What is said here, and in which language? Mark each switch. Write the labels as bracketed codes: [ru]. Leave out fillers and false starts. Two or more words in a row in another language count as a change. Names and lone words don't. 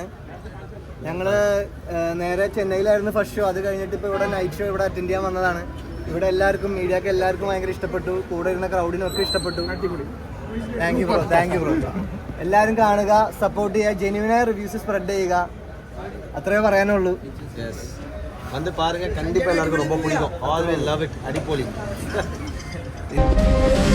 [ml] ഞങ്ങള് നേരെ ചെന്നൈയിലായിരുന്നു [en] first show. [ml] അത് കഴിഞ്ഞിട്ട് ഇപ്പോൾ ഇവിടെ [en] night show [ml] ഇവിടെ അറ്റൻഡ് ചെയ്യാൻ വന്നതാണ്. ഇവിടെ എല്ലാവർക്കും, മീഡിയക്ക് എല്ലാവർക്കും ഭയങ്കര ഇഷ്ടപ്പെട്ടു. കൂടെ ഇരുന്ന ക്രൗഡിനൊക്കെ ഇഷ്ടപ്പെട്ടു. [en] thank you bro, thank you bro. [ml] എല്ലാവരും കാണുക, സപ്പോർട്ട് ചെയ്യുക, ജെന്യുവിനായ [en] reviews spread [ml] ചെയ്യുക. അത്രേ പറയാനുള്ളൂ. [ta] வந்து பாருங்க, கண்டிப்பா எல்லாருக்கும் ரொம்ப பிடிக்கும். [en] all will love it. அடிப்பொலி.